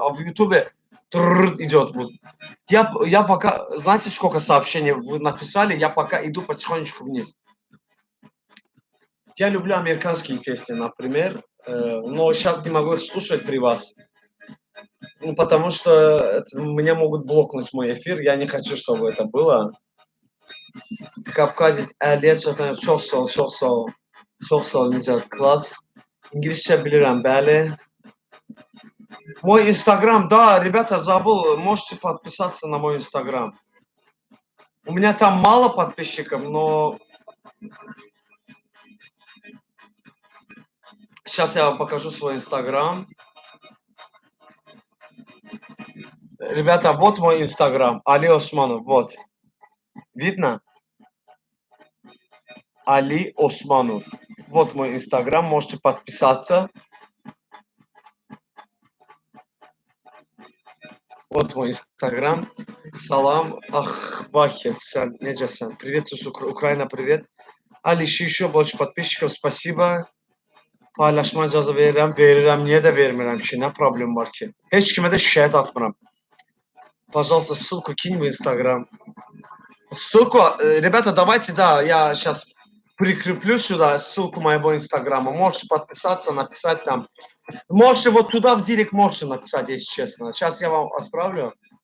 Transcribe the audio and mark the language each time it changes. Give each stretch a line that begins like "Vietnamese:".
Russian: А в Ютубе идет. Вот. Я пока, знаете, сколько сообщений вы написали? Я пока иду потихонечку вниз. Я люблю американские песни, например, но сейчас не могу слушать при вас. Ну, потому что меня могут блокнуть мой эфир, я не хочу, чтобы это было.
Azerbaijani: Kavkazit, əhliyət çatan çox sağ ol, çox sağ ol. Çox sağ ol, Nicat, klass. İngilisçe bilirəm, bəli.
Russian: Мой Инстаграм, да, ребята, забыл, можете подписаться на мой Инстаграм. У меня там мало подписчиков, но сейчас я вам покажу свой Инстаграм. Ребята, вот мой Инстаграм, Али Османов, вот. Видно? Али Османов. Вот мой Инстаграм, можете подписаться. Вот мой Инстаграм. Салам Ахбахет. Неджасан. Привет, Украина, привет. Алиш, еще больше подписчиков, спасибо.
Azerbaijani: Paylaşma icazə verirəm, niyə də vermirəm ki, nə problem var ki? Heç kimə də şikayət atmıram.
Russian: Пожалуйста, ссылку кинь в Инстаграм. Ссылку, ребята, давайте, да, я сейчас прикреплю сюда ссылку моего Инстаграма. Можете подписаться, написать там. Можете вот туда в директ можете написать, если честно. Сейчас я вам отправлю.